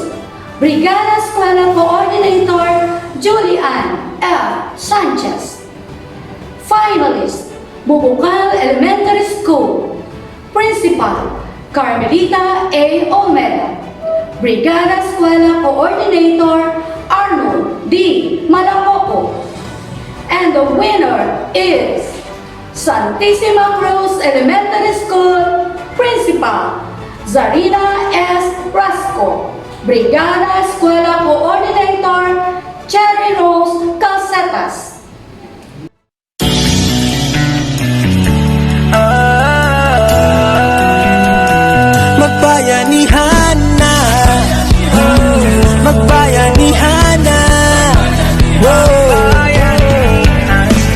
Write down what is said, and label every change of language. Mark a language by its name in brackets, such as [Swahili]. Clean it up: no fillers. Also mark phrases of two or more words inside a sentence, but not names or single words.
[English] Brigada Eskwela Coordinator, Julian F. Sanchez. Finalist, Bubukal Elementary School. Principal, Carmelita A. Olmeda. Brigada Eskwela Coordinator, Arnold D. Malapoco. And the winner is Santissima Cruz Elementary School Principal, Zarina S. Rasco. Brigada Eskwela Coordinator, Cherry Rose Calcetas. [Filipino] Magbayanihan na, magbayanihan na,